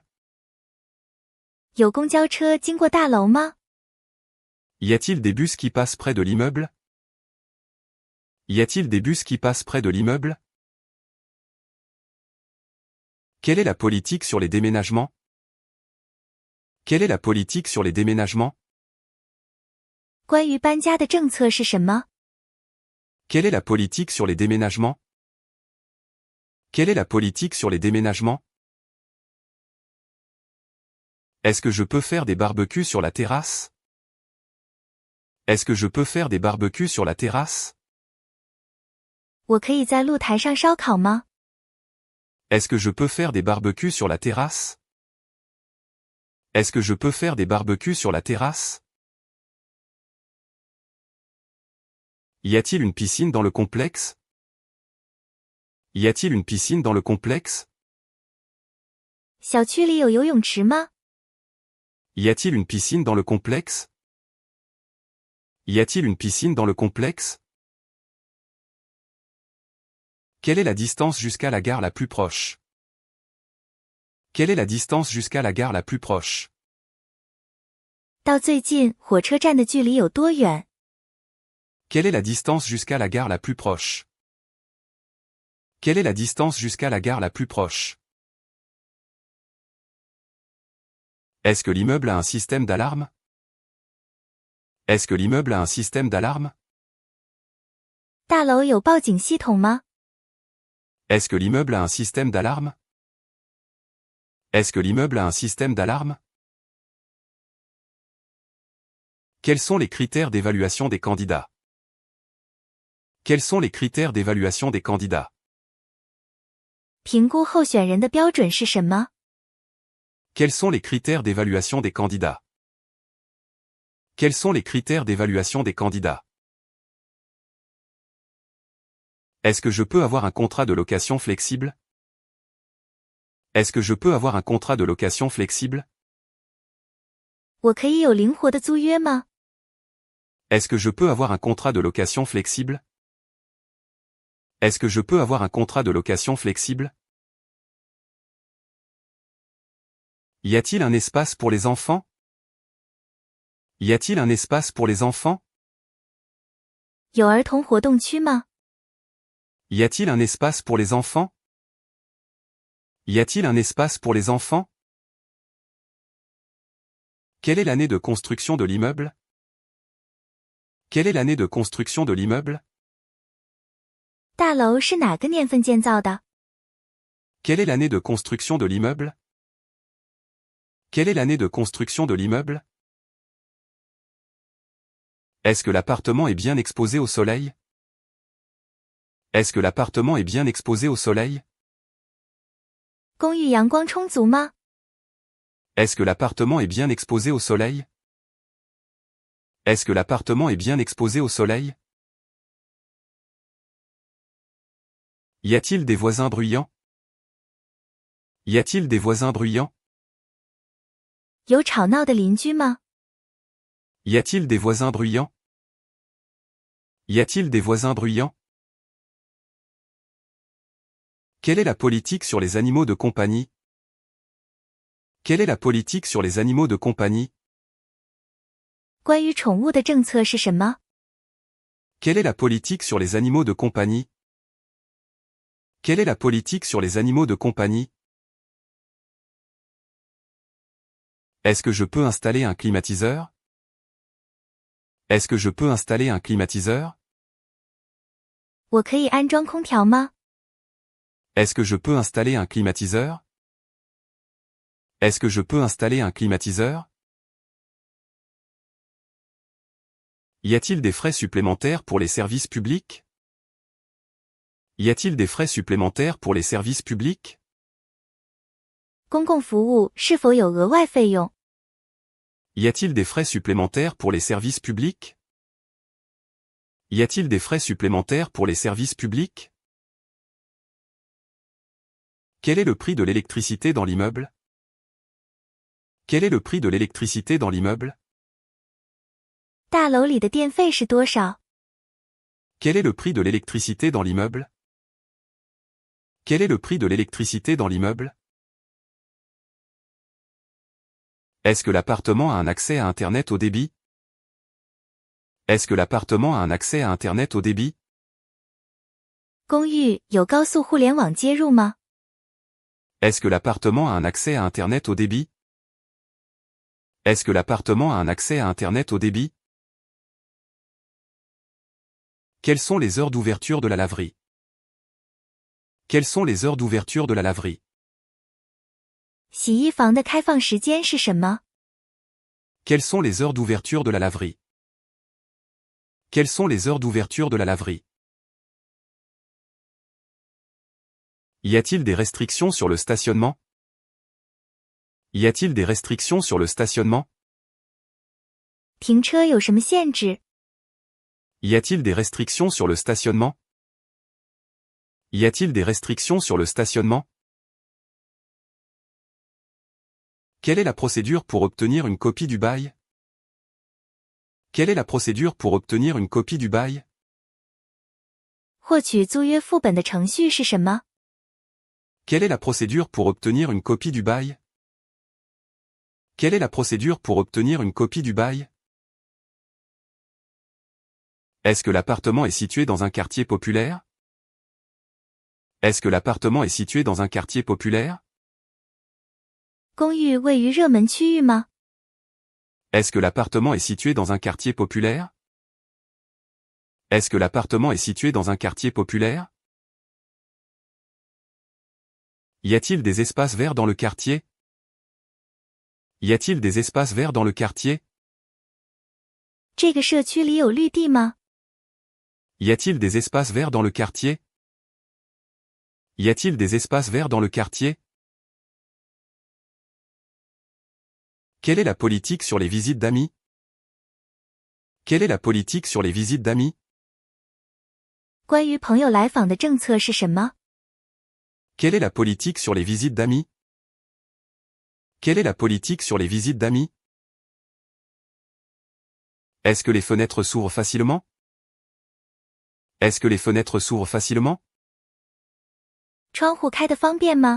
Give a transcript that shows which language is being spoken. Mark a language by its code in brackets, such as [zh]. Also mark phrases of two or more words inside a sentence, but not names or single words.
[zh] 有公交车经过大楼吗？ [fr] Y a-t-il des bus qui passent près de l'immeuble? Y a-t-il des bus qui passent près de l'immeuble? Quelle est la politique sur les déménagements? Quelle est la politique sur les déménagements? [zh] 关于搬家的政策是什么？ [fr] Quelle est la politique sur les déménagements? Quelle est la politique sur les déménagements? Est-ce que je peux faire des barbecues sur la terrasse? Est-ce que je peux faire des barbecues sur la terrasse? [zh] 我可以在露台上烧烤吗？ [fr] Est-ce que je peux faire des barbecues sur la terrasse? Est-ce que je peux faire des barbecues sur la terrasse? Y a-t-il une piscine dans le complexe? Y a-t-il une piscine dans le complexe? [zh] 小区里有游泳池吗？ [fr] Y a-t-il une piscine dans le complexe? Y a-t-il une piscine dans le complexe? Quelle est la distance jusqu'à la gare la plus proche? Quelle est la distance jusqu'à la gare la plus proche? [zh] 到最近火车站的距离有多远？ [fr] Quelle est la distance jusqu'à la gare la plus proche? Quelle est la distance jusqu'à la gare la plus proche? Est-ce que l'immeuble a un système d'alarme? Est-ce que l'immeuble a un système d'alarme? [zh] 大楼有报警系统吗？ [fr] Est-ce que l'immeuble a un système d'alarme? Est-ce que l'immeuble a un système d'alarme? Quels sont les critères d'évaluation des candidats? Quels sont les critères d'évaluation des candidats? [zh] 评估候选人的标准是什么？ [fr] Quels sont les critères d'évaluation des candidats? Quels sont les critères d'évaluation des candidats? Est-ce que je peux avoir un contrat de location flexible? Est-ce que je peux avoir un contrat de location flexible? [zh] 我可以有灵活的租约吗？ [fr] Est-ce que je peux avoir un contrat de location flexible? Est-ce que je peux avoir un contrat de location flexible? Y a-t-il un espace pour les enfants? Y a-t-il un espace pour les enfants? [zh] 有儿童活动区吗？ [fr] Y a-t-il un espace pour les enfants? Y a-t-il un espace pour les enfants? Quelle est l'année de construction de l'immeuble? Quelle est l'année de construction de l'immeuble? [zh] 大楼是哪个年份建造的？ [fr] Quelle est l'année de construction de l'immeuble? Quelle est l'année de construction de l'immeuble? Est-ce que l'appartement est bien exposé au soleil? Est-ce que l'appartement est bien exposé au soleil? [zh] 公寓阳光充足吗？ [fr] Est-ce que l'appartement est bien exposé au soleil? Est-ce que l'appartement est bien exposé au soleil? Y a-t-il des voisins bruyants? Y a-t-il des voisins bruyants? [zh] 有吵闹的邻居吗？ [fr] Y a-t-il des voisins bruyants? Y a-t-il des voisins bruyants? Quelle est la politique sur les animaux de compagnie? Quelle est la politique sur les animaux de compagnie? [zh] 关于宠物的政策是什么？ [fr] Quelle est la politique sur les animaux de compagnie? Quelle est la politique sur les animaux de compagnie? Est-ce que je peux installer un climatiseur? Est-ce que je peux installer un climatiseur? [zh] 我可以安装空调吗？ [fr] Est-ce que je peux installer un climatiseur? Est-ce que je peux installer un climatiseur? Y a-t-il des frais supplémentaires pour les services publics? Y a-t-il des frais supplémentaires pour les services publics? [zh] 公共服务是否有额外费用？ [fr] Y a-t-il des frais supplémentaires pour les services publics? Y a-t-il des frais supplémentaires pour les services publics? Quel est le prix de l'électricité dans l'immeuble? Quel est le prix de l'électricité dans l'immeuble? [zh] 大楼里的电费是多少？ [fr] Quel est le prix de l'électricité dans l'immeuble? Quel est le prix de l'électricité dans l'immeuble? Est-ce que l'appartement a un accès à Internet haut débit? Est-ce que l'appartement a un accès à Internet haut débit? [zh] 公寓有高速互联网接入吗？ [fr] Est-ce que l'appartement a un accès à Internet haut débit? Est-ce que l'appartement a un accès à Internet haut débit? Quelles sont les heures d'ouverture de la laverie? Quelles sont les heures d'ouverture de la laverie? [zh] 洗衣房的开放时间是什么？ [fr] Quelles sont les heures d'ouverture de la laverie? Quelles sont les heures d'ouverture de la laverie? Y a-t-il des restrictions sur le stationnement? Y a-t-il des restrictions sur le stationnement? [zh] 停车有什么限制？ [fr] Y a-t-il des restrictions sur le stationnement? Y a-t-il des restrictions sur le stationnement? Quelle est la procédure pour obtenir une copie du bail? Quelle est la procédure pour obtenir une copie du bail? [zh] 获取租约副本的程序是什么？ [fr] Quelle est la procédure pour obtenir une copie du bail? Quelle est la procédure pour obtenir une copie du bail? Est-ce que l'appartement est situé dans un quartier populaire? Est-ce que l'appartement est situé dans un quartier populaire? [zh] 公寓位于热门区域吗？ [fr] Est-ce que l'appartement est situé dans un quartier populaire? Est-ce que l'appartement est situé dans un quartier populaire? Y a-t-il des espaces verts dans le quartier? Y a-t-il des espaces verts dans le quartier? [zh] 这个社区里有绿地吗？ [fr] Y a-t-il des espaces verts dans le quartier? Y a-t-il des espaces verts dans le quartier? Quelle est la politique sur les visites d'amis? Quelle est la politique sur les visites d'amis? [zh] 关于朋友来访的政策是什么？ [fr] Quelle est la politique sur les visites d'amis? Quelle est la politique sur les visites d'amis? Est-ce que les fenêtres s'ouvrent facilement? Est-ce que les fenêtres s'ouvrent facilement? [zh] 窗户开得方便吗？